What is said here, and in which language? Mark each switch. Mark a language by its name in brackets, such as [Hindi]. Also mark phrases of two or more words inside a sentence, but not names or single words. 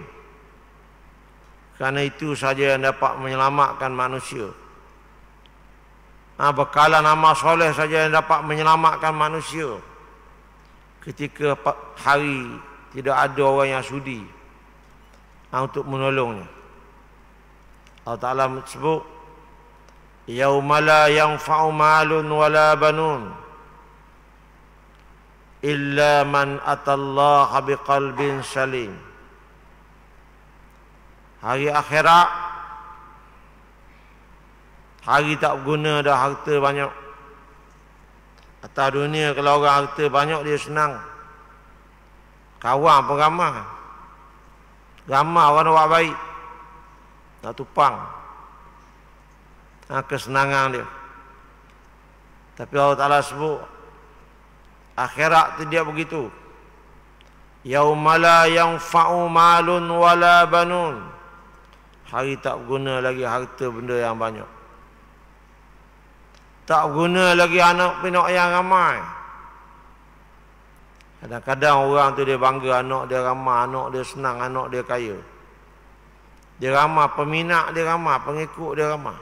[Malay] Kerana itu saja yang dapat menyelamatkan manusia. Bekalan amal soleh saja yang dapat menyelamatkan manusia ketika hari tidak ada orang yang sudi untuk menolongnya. Allah Ta'ala sebut, [Arabic] يوم لا ينفع مال ولا بنون إلا من أتى الله بقلب سليم. [Malay] Hari akhirat, hari tak berguna dah harta banyak. Atas dunia kalau orang harta banyak dia senang, kawan pun ramai, orang buat baik, nak tupang kesenangan dia. Tapi Allah Ta'ala sebut akhirat tidak begitu. [Arabic] يوم لا ينفع مال ولا بنون. [Malay] Hari tak berguna lagi harta benda yang banyak, tak guna lagi anak pinak yang ramai. Kadang-kadang orang tu dia bangga anak dia ramai, anak dia senang, anak dia kaya. Dia ramai, peminat dia ramai, pengikut dia ramai.